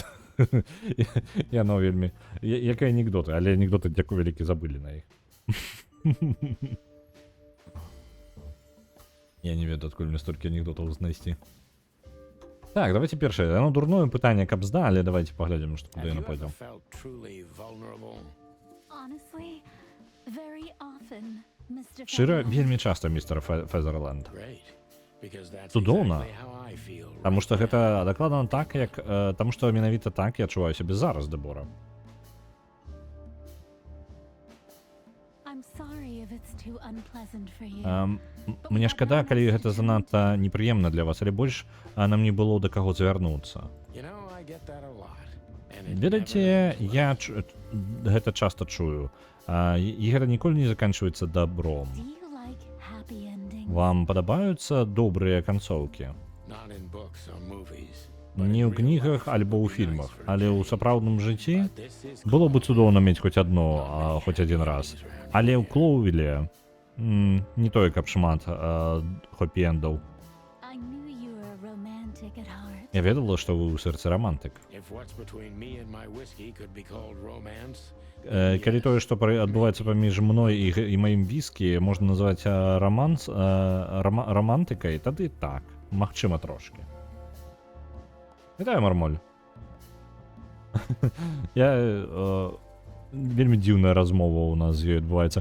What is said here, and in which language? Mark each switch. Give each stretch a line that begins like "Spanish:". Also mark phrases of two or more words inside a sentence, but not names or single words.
Belarusian: Яно вельмі... Як і анекдоты, але анекдоты, дзякуй вялікі, забылі на іх. Я не ведаю, адкуль мне столькі анекдотаў знайсці. Так, давайте першае. Оно дурное пытанне, каб здалі, давайте паглядзім, што куды
English: Have
Belarusian: яно
English: you
Belarusian: пойдзе.
English: ever felt truly vulnerable? Honestly, very often, Mr.
Belarusian: Шчыра,
English: Featherland.
Belarusian: вельмі часта, містер Фезерленд.
English: Great. Because that's
Belarusian: Цудоўна.
English: exactly how I feel
Belarusian: Таму
English: right
Belarusian: што
English: now.
Belarusian: гэта дакладна так, як... Таму што менавіта так я адчуваю сябе зараз, Дебора.
English: I'm sorry if it's too unpleasant for you.
Belarusian: Мне шкада, калі гэта занадта непрыемна для вас, але больш нам не было да каго звярнуцца.
English: You know, I get that a lot. And it
Belarusian: Ведаеце,
English: never ends
Belarusian: я
English: well.
Belarusian: гэта часта чую. І гэта ніколі не заканчваецца добром.
English: Do you like happy endings?
Belarusian: Вам падабаюцца добрыя канцоўкі?
English: Not in books or movies.
Belarusian: Не ў кнігах альбо ў фільмах, але ў сапраўдным жыцці
English: But this is
Belarusian: было бы цудоўна мець хоць адно, хоць адзін раз. Але ў Клоувіле не тое, каб шмат хэпі-эндаў.
English: I knew you were romantic at heart.
Belarusian: Я ведала, што вы ў сэрцы рамантык.
English: If what's between me and my whiskey could be called romance,
Belarusian: Калі тое, што адбываецца паміж мной і маім віскі, можна назваць рамантыкай, тады так, магчыма трошкі. Вітаю, Мармоль. Вельмі дзіўная размова ў нас з ёй адбываецца.